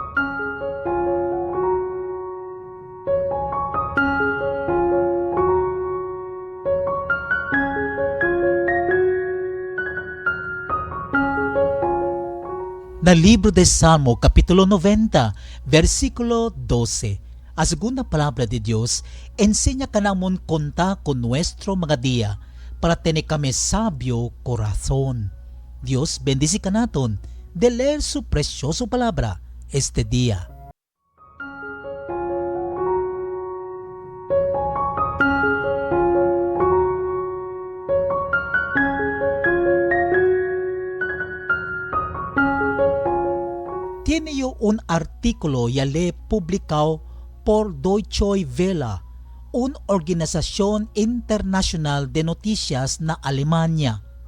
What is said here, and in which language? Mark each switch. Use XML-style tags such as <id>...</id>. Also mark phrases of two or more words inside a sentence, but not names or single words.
<cbk>Na libro de Salmo, capítulo 90, versículo 12. A segunda palabra de Dios, enseña ka namon conta con nuestro mga dia para tener kami sabio corazón. Dios bendice ka naton de leer su precioso palabra este día. Tiene yo un artículo ya le publicado por Deutsche Welle, una organización internacional de noticias na Alemania.</cbk>